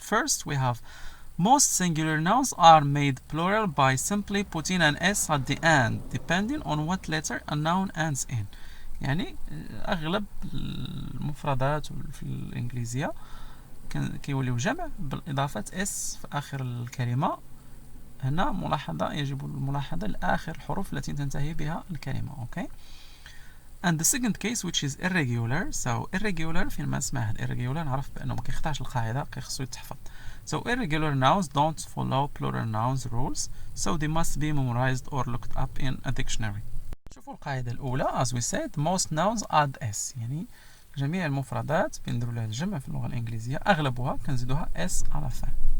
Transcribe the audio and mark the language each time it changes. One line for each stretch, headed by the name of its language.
English: First, we have most singular nouns are made plural by simply putting an s at the end depending on what letter a noun ends in.
Arabic: يعني اغلب المفردات في الانجليزيه كيوليو جمع بالاضافه اس في اخر الكلمه. هنا ملاحظة يجب الملاحظة لآخر الحروف التي تنتهي بها الكلمة.
English: okay, and the second case which is irregular. so irregular
Arabic: فين ما اسمه هاد irregular نعرف بأنه ما كيخضعش القاعدة كيخصو يتحفظ.
English: so irregular nouns don't follow plural nouns rules, so they must be memorized or looked up in a dictionary.
Arabic: شوفوا القاعدة الأولى
English: as we said most nouns add s،
Arabic: يعني جميع المفردات بنديروا لها الجمع في اللغة الإنجليزية أغلبها كنزيدوها s على fin.